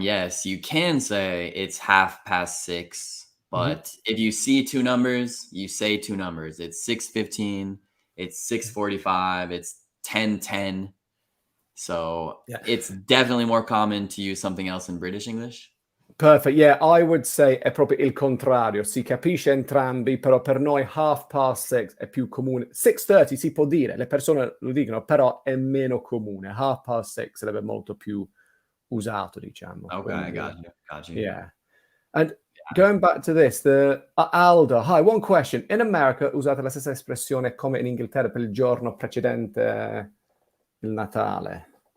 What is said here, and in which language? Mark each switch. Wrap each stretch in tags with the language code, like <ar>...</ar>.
<en>Yes, you can say it's 6:30, but if you see 2 numbers, you say 2 numbers. It's 6:15, it's 6:45, it's 10:10. So it's definitely more common to use something else in British English. Perfect. Yeah, I would say</en> <it>è proprio il contrario. Si capisce entrambi, però per noi 6:30 è più comune. 6:30 si può dire, le persone lo dicono, però è meno comune. 6:30 sarebbe molto più usato, diciamo.</it> <en>Okay, got you. Yeah. And going back to this, Aldo, hi, one question.</en> <it>In America usate la stessa espressione come in Inghilterra per il giorno precedente il Natale?</it>